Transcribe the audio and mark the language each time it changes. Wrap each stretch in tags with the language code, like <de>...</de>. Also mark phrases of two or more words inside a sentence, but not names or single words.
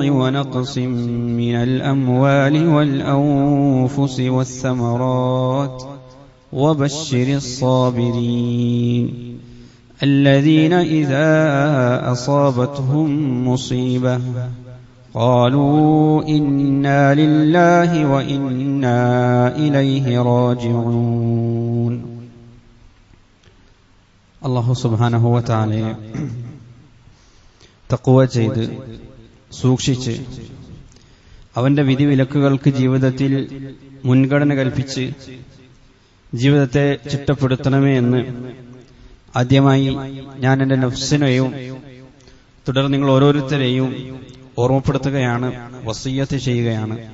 <ar>ونقص من الأموال والأنفس والثمرات وبشر الصابرين الذين إذا أصابتهم مصيبة قالوا إنا لله وإنا إليه راجعون الله سبحانه وتعالى</ar> <ml>തഖ്വ ചെയ്ത് സൂക്ഷിച്ച് അവന്റെ വിധിവിലക്കുകൾക്ക് ജീവിതത്തിൽ മുൻഗണന കൽപ്പിച്ച് ജീവിതത്തെ ചിട്ടപ്പെടുത്തണമേ എന്ന് ആദ്യമായി ഞാൻ എൻ്റെ നഫ്സിനെയും തുടർന്ന് നിങ്ങൾ ഓരോരുത്തരെയും ഓർമ്മപ്പെടുത്തുകയാണ്, വസിയ്യത്ത് ചെയ്യുകയാണ്.</ml>